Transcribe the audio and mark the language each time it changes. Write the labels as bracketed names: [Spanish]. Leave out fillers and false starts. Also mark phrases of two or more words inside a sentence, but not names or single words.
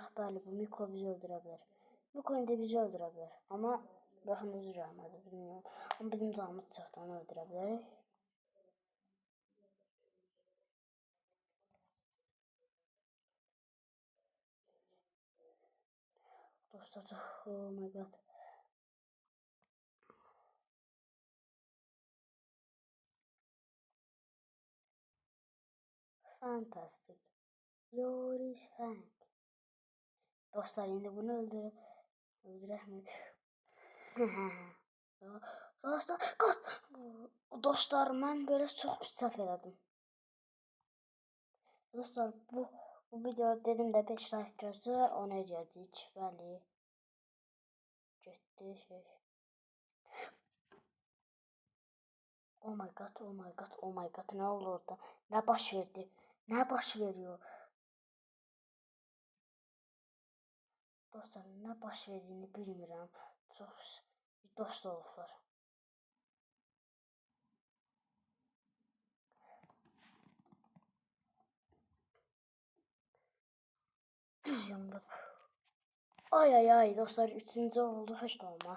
[Azerbaijani] Bəli, bu Miko bizi öldürə bilər. Miko indi bizi öldürə bilər. Amma baxın, özü gəlmədi, bilmiyorum. Amma bizim canımız çıxdı, onu öldürə bilərik. Dostlar, [English] oh my god. Fantastic. Yoris Frank. [Azerbaijani] Dostlar, indi bunu öldürək. Dostlar, mən belə çox pis səhv elədim. Dostlar, bu video dedim də 5 like gəlsə onu eləyəcəyik. Bəli. Getdi şey. [English] Oh my god, oh my god, oh my god. [Azerbaijani] Nə oldu orada? Nə baş verdi? Nə baş veriyor? Dostlar, nə baş verdiyini bilmirəm. Çox dost olublar. Ay dostlar, 3-cü oldu, heç də olmaz.